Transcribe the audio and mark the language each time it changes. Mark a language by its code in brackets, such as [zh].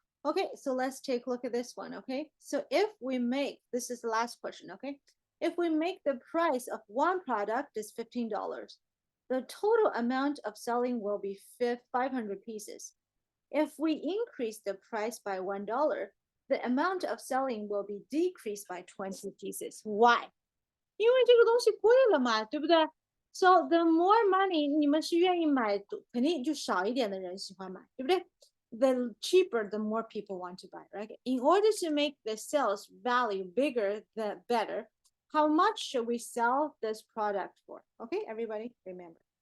[en] Okay, so let's take a look at this one, okay? So if we make, this is the last question, okay? If we make the price of one product is $15, the total amount of selling will be 500 pieces. If we increase the price by $1, the amount of selling will be decreased by 20 pieces. Why? [zh] 因为这个东西贵了嘛，对不对？ [en] So the more money [zh] 你们是愿意买，肯定就少一点的人喜欢买，对不对？ [en] The cheaper, the more people want to buy, right? In order to make the sales value bigger, the better. How much should we sell this product for? Okay, everybody, remember.